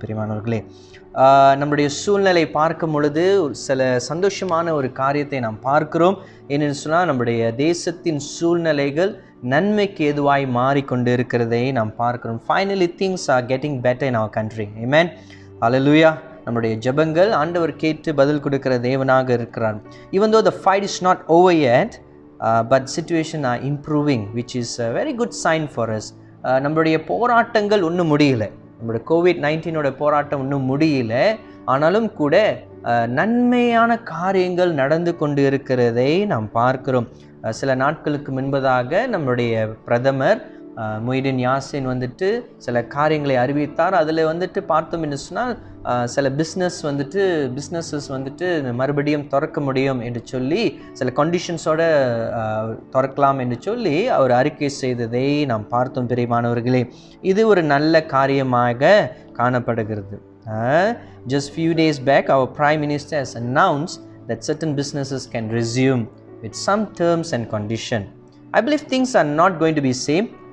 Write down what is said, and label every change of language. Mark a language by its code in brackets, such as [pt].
[ta] பிரியமானவர்களே, நம்முடைய சூழ்நிலை பார்க்கும் பொழுது சில சந்தோஷமான ஒரு காரியத்தை நாம் பார்க்கிறோம். ஏனென்று சொன்னால், நம்முடைய தேசத்தின் சூழ்நிலைகள் நன்மைக்கு ஏதுவாய் மாறிக்கொண்டு இருக்கிறதை நாம் பார்க்கிறோம். [en] Finally things are getting better in our country. ஆமென், ஹல்லேலூயா. [ta] நம்முடைய ஜெபங்கள் ஆண்டவர் கேட்டு பதில் கொடுக்கிற தேவனாக இருக்கிறார். [en] Even though the fight is not over yet, but situation are improving, which is a very good sign for us. [ta] நம்மளுடைய போராட்டங்கள் ஒன்றும் முடியல, நம்மளுடைய COVID-19 போராட்டம் இன்னும் முடியல. ஆனாலும் கூட நன்மையான காரியங்கள் நடந்து கொண்டு இருக்கிறதை நாம் பார்க்கிறோம். சில நாட்களுக்கு முன்பதாக நம்முடைய பிரதமர் மொய்தீன் யாசின் சில காரியங்களை அறிவித்தார். அதில் பார்த்தோம் என்று சொன்னால், சில பிஸ்னஸஸ் மறுபடியும் திறக்க முடியும் என்று சொல்லி, சில கண்டிஷன்ஸோடு திறக்கலாம் என்று சொல்லி அவர் அறிக்கை செய்ததை நாம் பார்த்தோம். பிரியமானவர்களே, இது ஒரு நல்ல காரியமாக காணப்படுகிறது. [en] Just few days back, our Prime Minister has announced that certain businesses can resume with some terms and condition. I believe things are not going to be same.